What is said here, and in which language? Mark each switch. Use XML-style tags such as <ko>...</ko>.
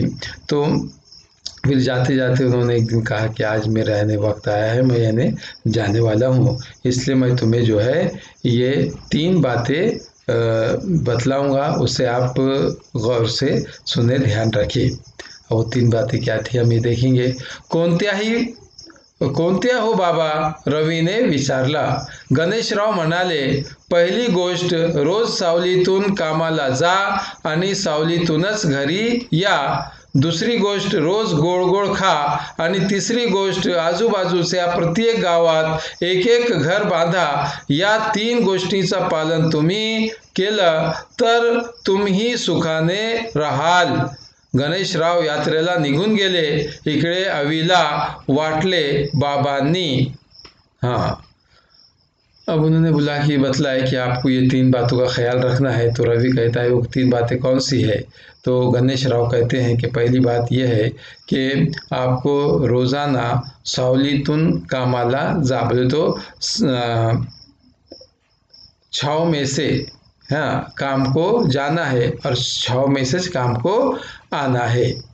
<hi>तो फिर जाते जाते उन्होंने एक दिन कहा कि आज मेरा यानी वक्त आया है, मैं यानी जाने वाला हूँ, इसलिए मैं तुम्हें जो है ये 3 बातें बतलाऊँगा, उसे आप गौर से सुने, ध्यान रखिए. वो 3 बातें क्या थी हम ये देखेंगे.</hi> <mr>कोणत्या हो बाबा, रवीने विचारला. गणेशराव म्हणाले, पहिली गोष्ट, रोज सावलीतून कामाला जा आणि सावलीतूनच घरी या. दुसरी गोष्ट, रोज गोड गोड खा. आणि तिसरी गोष्ट, आजूबाजूच्या प्रत्येक गावात एक घर बांधा. या 3 गोष्टींचं पालन तुम्ही केलं तर तुम्ही सुखाने राहाल. गणेशराव यात्रेला निघून गेले. इकडे अवीला वाटले बाबांनी.</mr> <hi>हाँ, अब उन्होंने बतलाया कि आपको ये 3 बातों का ख्याल रखना है. तो रवि कहता है वो 3 बातें कौन सी है. तो गणेशराव कहते हैं कि पहली बात यह है कि आपको रोज़ाना</hi> <mr>सावलीतून कामाला जा,</mr> <hi>बोले तो छाव में से काम को जाना है और छाव में से काम को आना है.</hi>